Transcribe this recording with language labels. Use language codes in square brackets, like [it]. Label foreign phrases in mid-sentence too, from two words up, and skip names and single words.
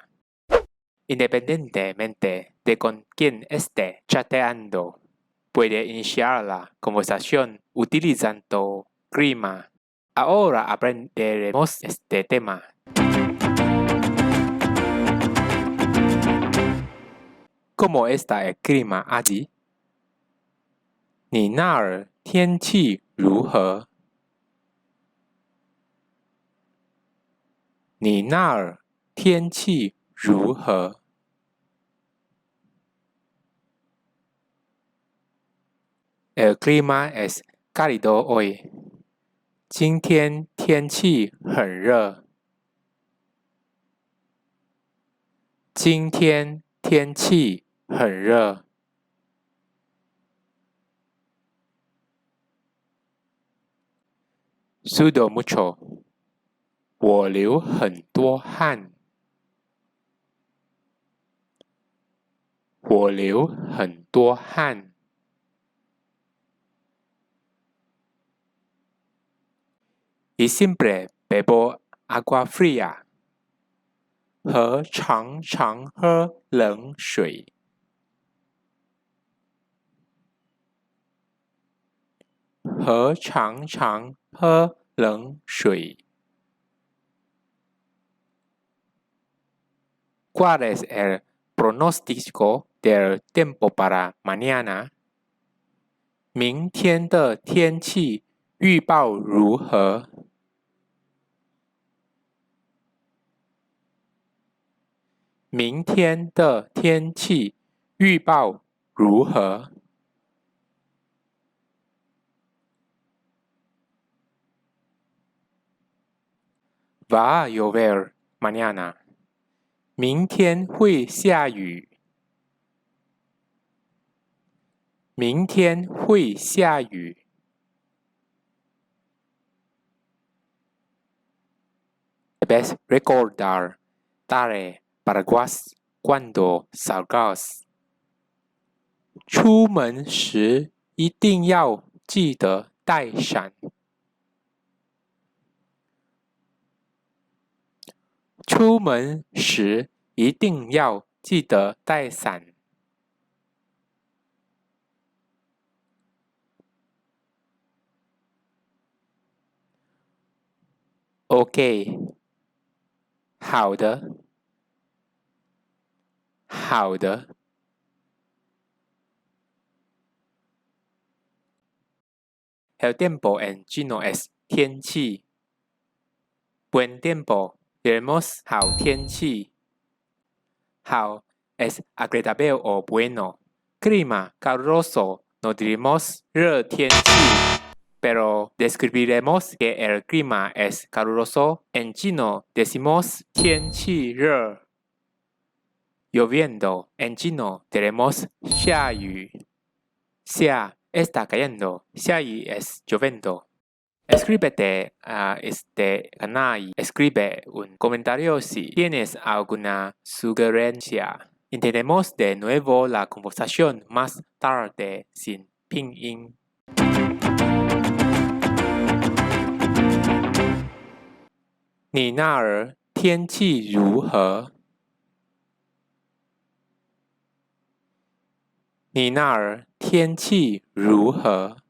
[es] Independientemente de con quién esté chateando, puede iniciar la conversación utilizando clima. Ahora aprenderemos este tema. ¿Cómo está el clima allí? [zh] 你那儿天气如何？你那儿天气如何？ [es] El clima es cálido hoy. [zh] 今天天气很热。今天天气很热。 [es] Sudo mucho. [zh] 我流很多汗。我流很多汗。 [es] Y siempre bebo agua fría. [zh] 和常常喝冷水。和常常喝冷水。 [es] ¿Cuál es el pronóstico del tiempo para mañana? [zh] 明天的天气预报如何？明天的天气预报如何？ [es] Va a llover mañana. [zh] 明天会下雨。明天会下雨。 [es] Debes recordar traer paraguas cuando salgas. [zh] 出门时一定要记得带伞。出门时一定要记得带伞。OK， 好的，好的。 [es] El tiempo en chino es 天气。Buen tiempo，tenemos [zh] 好天气。 [es] 好 es agradable o bueno. Clima caluroso，no diremos [zh] 热天气。 [es] Pero describiremos que el clima es caluroso. En chino decimos [zh] 天气热。 [es] Lloviendo. En chino tenemos 下雨。下 está cayendo. 下雨 es lloviendo. Escríbete a este canal y escribe un comentario si tienes alguna sugerencia. Intentemos de nuevo la conversación más tarde sin pinyin. [zh] 你那儿天气如何？你那儿天气如何？